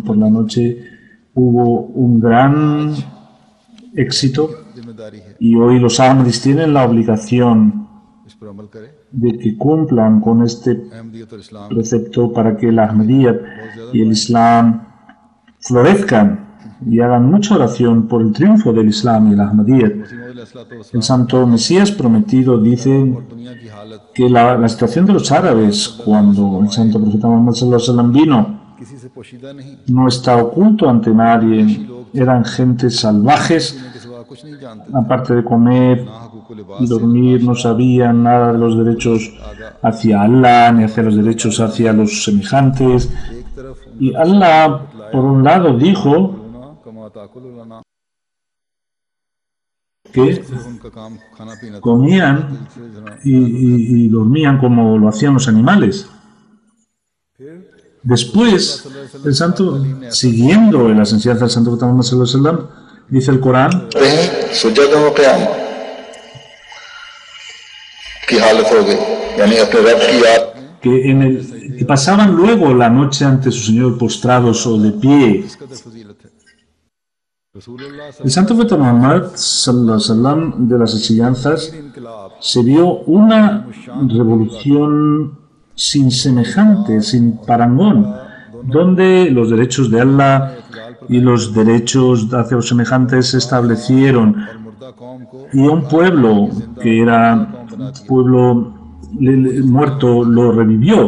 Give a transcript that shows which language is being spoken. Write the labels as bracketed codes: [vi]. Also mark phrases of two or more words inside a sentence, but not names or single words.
[es] por la noche, hubo un gran éxito, y hoy los Ahmadis tienen la obligación de que cumplan con este precepto para que el Ahmadiyyat y el Islam florezcan, y hagan mucha oración por el triunfo del Islam y el Ahmadiyyat. El santo Mesías prometido dice que la situación de los árabes cuando el santo profeta Muhammad [ar] صلى الله عليه وسلم [es] vino no está oculto ante nadie. Eran gentes salvajes, aparte de comer y dormir, no sabían nada de los derechos hacia Allah ni hacia los derechos hacia los semejantes. Y Allah, por un lado, dijo que comían y dormían como lo hacían los animales. Después, el santo, siguiendo las enseñanzas del santo Muhammad [ar] صلى الله عليه وسلم, [es] dice el Corán que pasaban luego la noche ante su Señor postrados o de pie. El santo profeta Muhammad [ar] صلى الله عليه وسلم, [es] de las enseñanzas, se vio una revolución sin semejante, sin parangón, donde los derechos de Allah y los derechos hacia los semejantes se establecieron, y un pueblo que era pueblo muerto lo revivió.